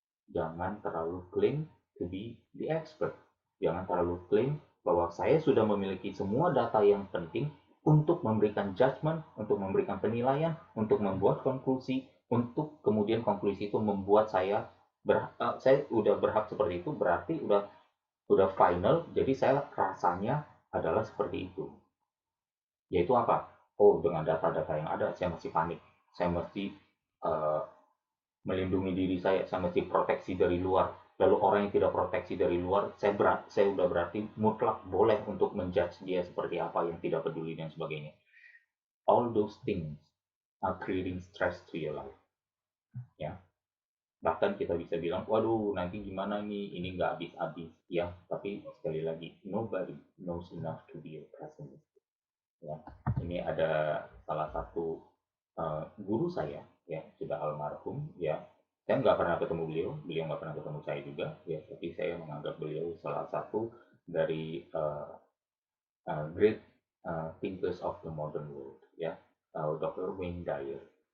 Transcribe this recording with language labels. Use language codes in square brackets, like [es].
[id] Jangan terlalu [en] claim to be the expert. [id] Jangan terlalu claim bahwa saya sudah memiliki semua data yang penting untuk memberikan judgment, untuk memberikan penilaian, untuk membuat konklusi, untuk kemudian konklusi itu membuat saya udah berhak seperti itu, berarti udah final, jadi saya rasanya adalah seperti itu. Yaitu apa? Oh, dengan data-data yang ada, saya masih panik. Saya mesti uh, melindungi diri saya mesti proteksi dari luar. Lalu orang yang tidak proteksi dari luar, saya udah berarti mutlak boleh untuk menjudge dia seperti apa, yang tidak peduli dan sebagainya. [en] All those things are creating stress to your life. [id] Ya, bahkan kita bisa bilang, waduh nanti gimana nih, ini nggak habis-habis. Ya, tapi sekali lagi, [en] nobody knows enough to be a pessimist. [id] Ya, ini ada salah satu guru saya ya sudah almarhum ya, saya nggak pernah ketemu beliau, beliau nggak pernah ketemu saya juga ya, tapi saya menganggap beliau salah satu dari [en] great thinkers of the modern world [id] ya, Dr. Wayne Dyer.